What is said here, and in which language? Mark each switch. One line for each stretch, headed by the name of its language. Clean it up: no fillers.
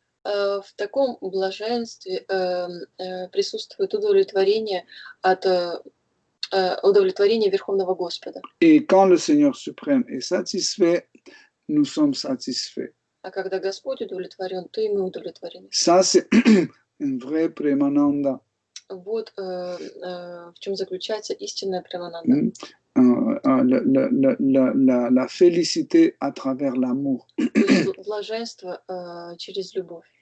Russian: В таком блаженстве присутствует удовлетворение от удовлетворения Верховного Господа.
French: Et quand le Seigneur suprême est satisfait, nous sommes satisfaits.
Russian: А когда Господь удовлетворен, то и мы удовлетворены.
French: Ça, c'est un vrai Premananda.
Russian: Вот в чем заключается истинная Премананда.
French: La félicité à travers l'amour.
Russian: Блаженство через любовь.